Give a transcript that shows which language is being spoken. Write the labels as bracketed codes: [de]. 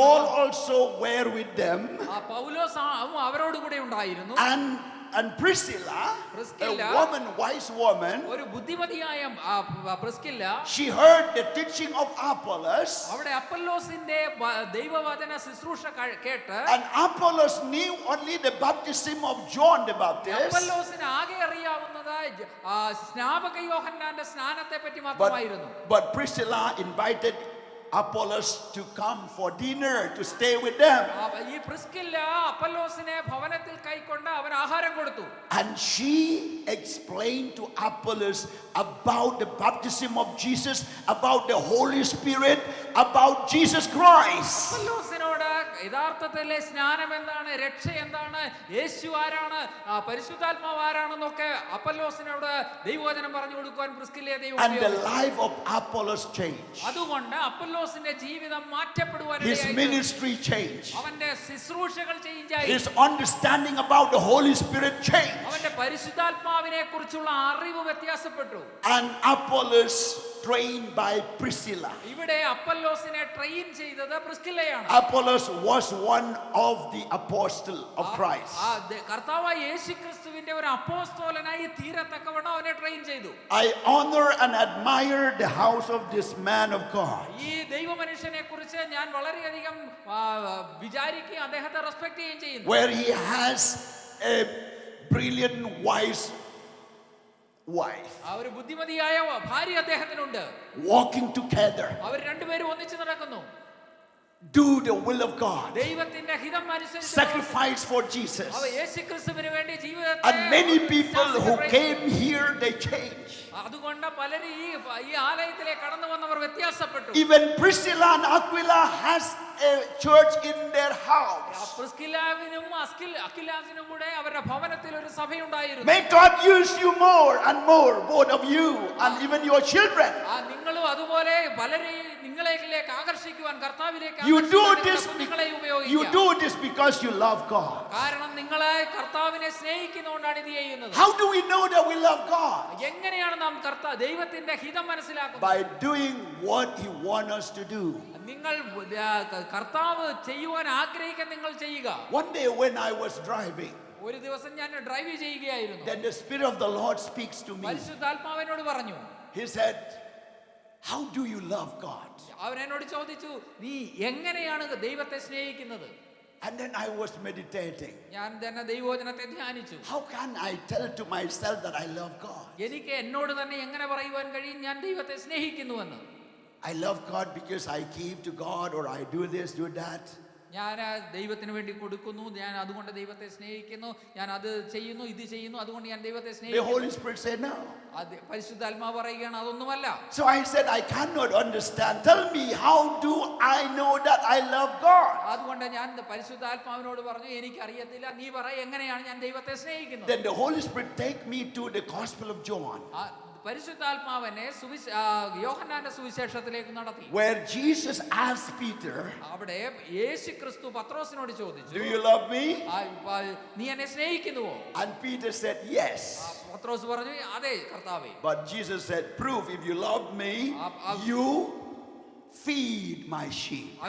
[en] Paul also were with them. [ml] പൗലോസ് അവരോട് കൂടെ ഉണ്ടായിരുന്നു. [en] And Priscilla, a wise woman, [ml] ഒരു ബുദ്ധിമതിയായ Priscilla, [en] she heard the teaching of Apollos. [ml] അവിടെ അപ്പൊല്ലോസിന്റെ ദൈവവചന ശുശ്രൂഷ കേട്ട്, [en] and Apollos knew only the baptism of John the Baptist. [ml] അപ്പൊല്ലോസിന് ആകെ അറിയാവുന്നത് സ്നാപക യോഹന്നാന്റെ സ്നാനത്തെ പറ്റി മാത്രമായിരുന്നു. [en] But Priscilla invited Apollos to come for dinner to stay with them. [ml] ഈ പ്രിസ്കില്ല അപ്പല്ലോസിനെ ഭവനത്തിൽ കൈക്കൊണ്ട് അവൻ ആഹാരം കൊടുത്തു. [en] And she explained to Apollos about the baptism of Jesus, about the Holy Spirit, about Jesus Christ. [ml] അപ്പല്ലോസിനോട് യഥാർത്ഥത്തിലെ സ്നാനം എന്താണ്, രക്ഷ എന്താണ്, യേശു ആരാണ്, പരിശുദ്ധാത്മാവ് ആരാണെന്നൊക്കെ അപ്പല്ലോസിനോട് ദൈവവചനം പറഞ്ഞു കൊടുക്കുവാൻ പ്രിസ്കില്ലയെ ദൈവം [en] And the [ml] ഉപയോഗിച്ചു. [en] life of Apollos changed. [ml] അതുകൊണ്ട് അപ്പല്ലോസിന്റെ ജീവിതം മാറ്റപ്പെടുവാൻ [en] His [ml] ഇടയായി. [en] ministry changed. [ml] അവന്റെ ശുശ്രൂഷകൾ ചേഞ്ചായി. [en] His understanding about the Holy Spirit changed. [ml] അവന്റെ പരിശുദ്ധാത്മാവിനെ കുറിച്ചുള്ള അറിവ് വ്യത്യാസപ്പെട്ടു. [en] And Apollos trained by Priscilla. [ml] ഇവിടെ അപ്പല്ലോസിനെ ട്രെയിൻ ചെയ്തത് പ്രിസ്കില്ലയാണ്. [en] Apollos was one of the apostle of Christ. [ml] കർത്താവായ യേശുക്രിസ്തുവിന്റെ ഒരു അപ്പോസ്തലനായി തീരത്തക്കവണ്ണം അവനെ ട്രെയിൻ ചെയ്തു. [en] I honor and admire the house of this man of God. [ml] ഈ ദൈവമനുഷ്യനെ കുറിച്ച് ഞാൻ വളരെയധികം വിചാരിക്കുകയും അദ്ദേഹത്തെ റെസ്പെക്ട് ചെയ്യുകയും ചെയ്യുന്നു. [en] Where he has a brilliant wise wife [ml] ഒരു ബുദ്ധിമതിയായ ഭാര്യ അദ്ദേഹത്തിനുണ്ട്. [en] walking together, [ml] അവർ രണ്ടുപേരും ഒന്നിച്ചു നടക്കുന്നു. [en] do the will of God, [ml] ദൈവത്തിന്റെ ഹിതം അനുസരിച്ച് [en] sacrifice for Jesus. [ml] അവർ യേശുക്രിസ്തുവിന് വേണ്ടി ജീവിതത്തെ [en] And many people who [ml] സാക്ഷികളായി. [en] came here, they changed. [ml] അതുകൊണ്ട് പലരും ഈ ആലയത്തിലേക്ക് കടന്നു വന്നവർ വ്യത്യാസപ്പെട്ടു. [en] Even Priscilla and Aquila has a church in their house. [ml] പ്രിസ്കില്ലാവിനും അക്കിലാസിനും കൂടെ അവരുടെ ഭവനത്തിൽ ഒരു സഭയുണ്ടായിരുന്നു. [en] May God use you more and more, both of you and even your children. [ml] നിങ്ങളും അതുപോലെ പലരെയും നിങ്ങളിലേക്ക് ആകർഷിക്കുവാൻ കർത്താവിലേക്ക് [en] You do [ml] ആകർഷിക്കുവാൻ [en] this [ml] നിങ്ങളെ [en] you [ml] ഉപയോഗിക്കുക. [en] do this because you love God. [ml] കാരണം നിങ്ങളെ കർത്താവിനെ സ്നേഹിക്കുന്നതുകൊണ്ടാണ് ഇത് ചെയ്യുന്നത്. [en] How do we know that we love God? [ml] എങ്ങനെയാണ് നാം ദൈവത്തിന്റെ ഹിതം മനസ്സിലാക്കുന്നത്? [en] By doing what he wants us to do. [ml] നിങ്ങൾ കർത്താവ് ചെയ്യുവാൻ ആഗ്രഹിക്കാൻ നിങ്ങൾ ചെയ്യുക. [en] One day when I was driving, [ml] ഒരു ദിവസം ഞാൻ ഡ്രൈവ് ചെയ്യുകയായിരുന്നു. [en] then the Spirit of the Lord speaks to me. [ml] പരിശുദ്ധാത്മാവിനോട് പറഞ്ഞു. [en] He said, how do you love God? [ml] അവൻ എന്നോട് ചോദിച്ചു, നീ എങ്ങനെയാണ് ദൈവത്തെ സ്നേഹിക്കുന്നത്? [en] And then I was meditating. [ml] ഞാൻ തന്നെ ദൈവവചനത്തെ ധ്യാനിച്ചു. [en] How can I tell to myself that I love God? [ml] എനിക്ക് എന്നോട് തന്നെ എങ്ങനെ പറയുവാൻ കഴിയും ഞാൻ ദൈവത്തെ സ്നേഹിക്കുന്നുവെന്ന്? [en] I love God because I give to God, or I do this, do that. [ml] ഞാൻ ദൈവത്തിന് വേണ്ടി കൊടുക്കുന്നു, ഞാൻ അതുകൊണ്ട് ദൈവത്തെ സ്നേഹിക്കുന്നു, ഞാൻ അത് ചെയ്യുന്നു, ഇത് ചെയ്യുന്നു, അതുകൊണ്ട് ഞാൻ ദൈവത്തെ [en] The [ml] സ്നേഹിക്കുന്നു. [en] Holy Spirit said no. [ml] പരിശുദ്ധാത്മാവ് പറയുകയാണ് അതൊന്നുമല്ല. [en] So I said, I cannot understand. Tell me, how do I know that I love God? [ml] അതുകൊണ്ട് ഞാൻ പരിശുദ്ധാത്മാവിനോട് പറഞ്ഞു, എനിക്കറിയത്തില്ല, നീ പറ എങ്ങനെയാണ് ഞാൻ ദൈവത്തെ സ്നേഹിക്കുന്നത്? [en] Then the Holy Spirit take me to the Gospel of John, [ml] പരിശുദ്ധാത്മാവിനെ യോഹന്നാന്റെ സുവിശേഷത്തിലേക്ക് നടത്തി. [en] where Jesus asked Peter, [ml] അവിടെ യേശുക്രിസ്തു പത്രോസിനോട് ചോദിച്ചു, [en] do you love me? [ml] നീ എന്നെ സ്നേഹിക്കുന്നുവോ? [en] And Peter said, yes. [ml] പത്രോസ് പറഞ്ഞു, അതെ കർത്താവേ. [en] But Jesus said, prove if you love me, you feed my sheep.